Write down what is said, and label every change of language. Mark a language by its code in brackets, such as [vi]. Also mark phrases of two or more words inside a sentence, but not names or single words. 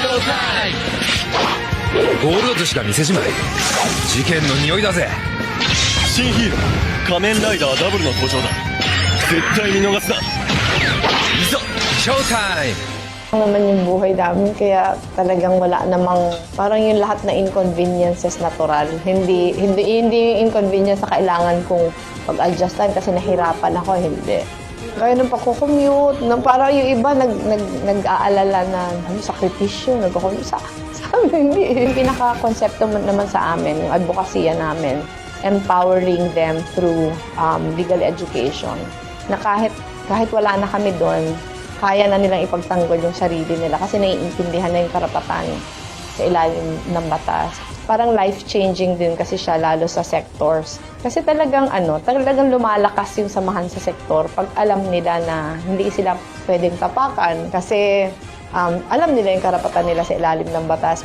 [en] Showtime! [ja] ゴールドとしか見せしまい。事件の匂いだぜ。新ヒーロー仮面ライダーダブルの登場だ。絶対見逃すな。いざ [en] Showtime! [tl] Naman yung buhay namin, kaya talagang wala namang, parang yung lahat na inconveniences natural. Hindi yung inconvenience na kailangan kong pag-adjustan kasi nahirapan ako, hindi. Kaya nung pagkukommute, parang yung iba nag-aalala na sakripisyo, sa amin, hindi. Yung pinaka-konsepto naman sa amin, yung advokasya namin, [en] empowering them through legal education. [tl] Na kahit wala na kami doon, kaya na nilang ipagtanggol yung sarili nila kasi naiintindihan na yung karapatan sa ilalim ng batas. Parang life-changing din kasi siya, lalo sa sectors. Kasi talagang lumalakas yung samahan sa sektor pag alam nila na hindi sila pwedeng tapakan kasi alam nila yung karapatan nila sa ilalim ng batas.